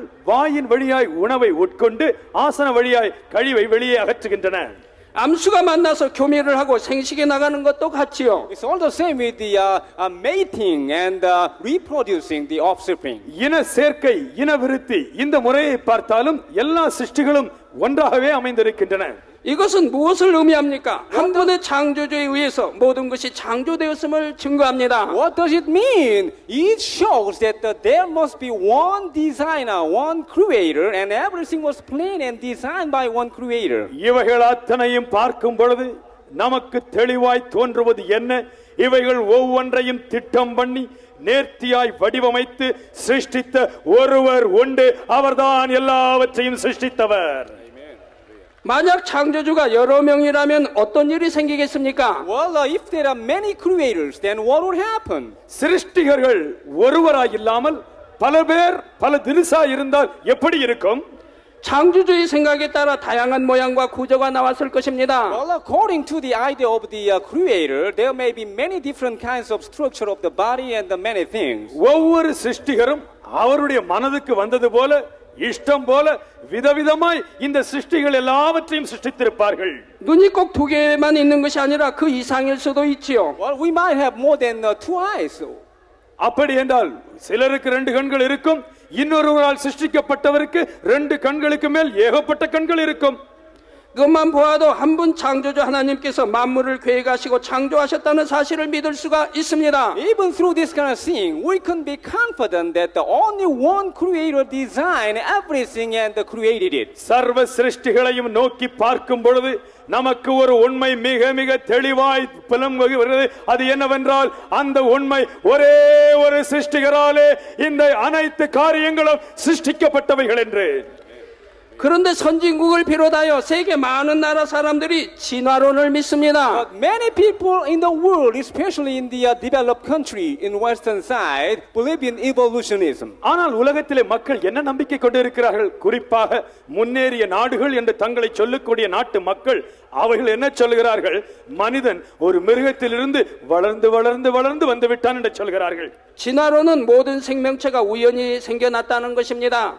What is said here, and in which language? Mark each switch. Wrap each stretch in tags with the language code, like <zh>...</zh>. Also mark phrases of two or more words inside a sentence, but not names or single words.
<ta>வாயின் வழியாய் உணவை உட்கொண்டு ஆசன வழியாய் கழிவை வெளியே அகற்றுகின்றன.</ta> <ko>암수가 만나서 교미를 하고 생식에 나가는 것도 같지요.</ko> <en>It's all the same with the mating and reproducing the offspring.</en> <ta>இன சேர்க்கை, இன விருத்தி, இந்த முறையை பார்த்தாலும் எல்லா சிருஷ்டிகளும் ஒன்றாகவே அமைந்திருக்கின்றன.</ta> <ko>이것은 무엇을 의미합니까? 한 분의 창조주에 의해서 모든 것이 창조되었음을 증거합니다.</ko> <en>What does it mean? It shows that there must be one designer, one creator, and everything was planned and designed by one creator.</en> <ta>இவைகள் அத்தனையும் பார்க்கும் பொழுது நமக்கு தெளிவாய் தோன்றுவது என்ன? இவைகள் ஒவ்வொன்றையும் திட்டம் பண்ணி நேர்த்தியாய் வடிவமைத்து சிருஷ்டித்த ஒருவர் உண்டு. அவர்தான் எல்லாவற்றையும் சிருஷ்டித்தவர்.</ta> <ko>만약 창조주가 여러 명이라면 어떤 일이 생기겠습니까?</ko> <en>Well, if there are many creators, then what would happen?</en> <ta>சிருஷ்டிகர்கள் ஒருவராய் இல்லாமல் பல பேர் பல தினசா இருந்தால் எப்படி இருக்கும்?</ta> <ko>창조주의 생각에 따라 다양한 모양과 구조가 나왔을 것입니다.</ko> <en>Well, according to the idea of the creator, there may be many different kinds of structure of the body and the many things.</en> <ta>ஒவ்வொரு சிருஷ்டிகரும் அவருடைய மனதுக்கு வந்தது போல இஷ்டம் போல விதவிதமாய் இந்த சிருஷ்டிகள் எல்லாவற்றையும் சிருஷ்டித்திருப்பார்கள்.</ta> <ko>눈이 꼭 두 개만 있는 것이 아니라 그 이상일 수도 있지요.</ko> <en>Well, we might have more than 2 eyes.</en> <ta>அப்படி என்றால் சிலருக்கு 2 கண்கள் இருக்கும், இன்னொருவரால் சிருஷ்டிக்கப்பட்டவருக்கு 2 கண்களுக்கு மேல் ஏகப்பட்ட கண்கள் இருக்கும்.</ta> <ko>그것만 보아도 한 분 창조주 하나님께서 만물을 계획하시고 창조하셨다는 사실을 믿을 수가 있습니다.</ko> <en>Even through this kind of thing, we can be confident that the only one creator designed everything and created it.</en> <ta>சர்வ சிருஷ்டிகளையும் நோக்கி பார்க்கும் பொழுது நமக்கு ஒரு உண்மை மிக மிக தெளிவாய் புலம்புகிறது. அது என்னவென்றால் அந்த உண்மை ஒரே ஒரு சிருஷ்டிகராலே இந்த அனைத்து காரியங்களும் சிருஷ்டிக்கப்பட்டவைகள் என்று.</ta> <ko>그런데 선진국을 비롯하여 세계 많은 나라 사람들이 진화론을 믿습니다.</ko> <en>But many people in the world, especially in the developed country in western side, believe in evolutionism.</en> <ta>ஆனால் உலகத்திலே மக்கள் என்ன நம்பிக்கை கொண்டிருக்கிறார்கள்? குறிப்பாக முன்னேறிய நாடுகள் என்று தங்களை சொல்லக்கூடிய நாட்டு மக்கள் அவர்கள் என்ன சொல்கிறார்கள்? மனிதன் ஒரு மிருகத்திலிருந்து வளர்ந்து வளர்ந்து வளர்ந்து வந்து விட்டான் என்று சொல்கிறார்கள்.</ta> <ko>진화론은 모든 생명체가 우연히 생겨났다는 것입니다.</ko>